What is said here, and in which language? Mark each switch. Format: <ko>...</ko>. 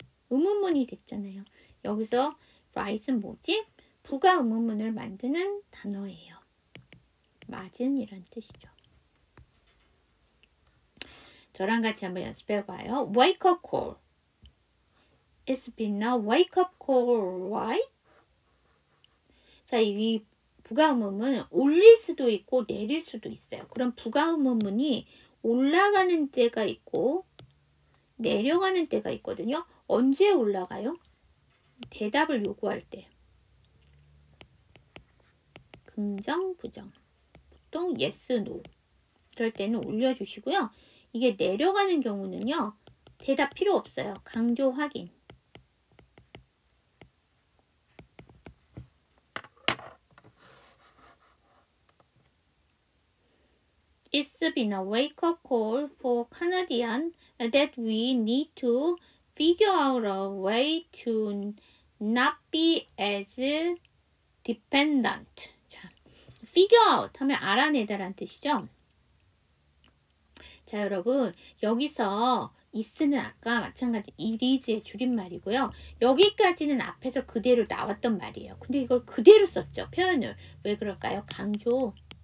<ko>의문문이 됐잖아요. 여기서 right은 뭐지? 부가 의문문을 만드는 단어예요. 맞은 이란 뜻이죠. 저랑 같이 한번 연습해봐요.</ko> <en>Wake up call. It's been a wake up call, right?</en> <ko>자, 이 부가음음은 올릴 수도 있고 내릴 수도 있어요. 그럼 부가음음문이 올라가는 때가 있고 내려가는 때가 있거든요. 언제 올라가요? 대답을 요구할 때. 긍정, 부정. 보통 yes, no. 그럴 때는 올려주시고요. 이게 내려가는 경우는요. 대답 필요 없어요. 강조 확인.</ko> <en>It's been a wake-up call for Canadians that we need to figure out a way to not be as dependent.</en> <ko>자, figure out 하면 알아내다라는 뜻이죠. 자, 여러분 여기서 is는 아까 마찬가지 it is의 줄임말이고요. 여기까지는 앞에서 그대로 나왔던 말이에요. 근데 이걸 그대로 썼죠. 표현을. 왜 그럴까요? 강조.</ko>